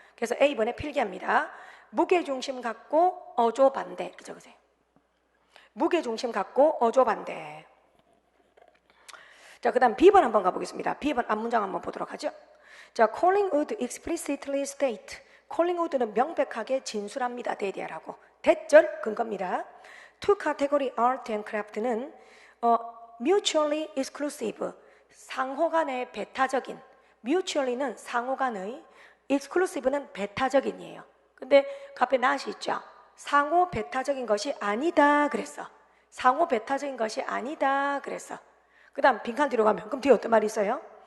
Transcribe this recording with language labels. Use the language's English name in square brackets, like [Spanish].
[Korean] 그래서 A번에 필기합니다. 무게중심 갖고 어조 반대 이렇게 적으세요. 무게중심 갖고 어조 반대. 자, 그 다음 B번 한번 가보겠습니다. B번 앞문장 한번 보도록 하죠. [English] 자, Collingwood explicitly state. [Korean] 콜링우드는 명백하게 진술합니다. 대디아라고. 대절 근거입니다. [English] Two category art and craft는 mutually exclusive. [Korean] 상호 간의 배타적인. mutually는 상호 간의, exclusive는 배타적인이에요. 근데 그 앞에 not이 있죠. 상호 배타적인 것이 아니다 그랬어. 상호 배타적인 것이 아니다 그랬어. 그 다음 빈칸 뒤로 가면 그럼 뒤에 어떤 말이 있어요?